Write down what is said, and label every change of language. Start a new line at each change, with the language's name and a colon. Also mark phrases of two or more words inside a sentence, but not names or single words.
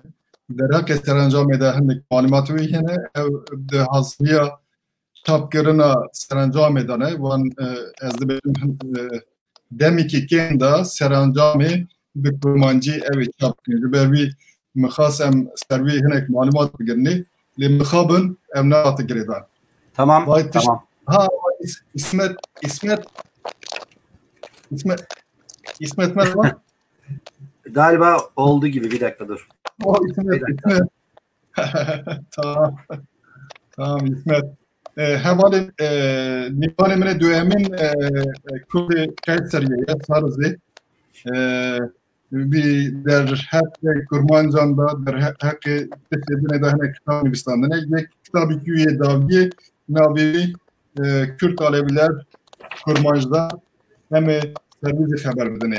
Kurdish: Derhaqê serencamê de hinek malûmat wî hene. Ew di haziriya çapkirina serencamê de ne. Wan ez dibêjim demekî kêm da serencamê bi kurmancî ew ê çapkirin. Ji ber wî mixas em ser wî hinek malûmat bigirinê. Lê mixabin ew nehate girêdan.
Turkish: Tamam, tamam. Ha, İsmet merhaba. Galiba oldu gibi. Bir dakika dur. İsmet. Tamam İsmet.
Kurdish: Hevalê nîvanê min ê duhemin Kurdê Qeyseriye Sarzê. Wî derheqê kurmancan da derheqê tiştê de hinek kitab nivîsandine. Yek kitabekî wî yê daviyê navê Kürt Aleviler kurmancda em ê servîzê xeber bidine.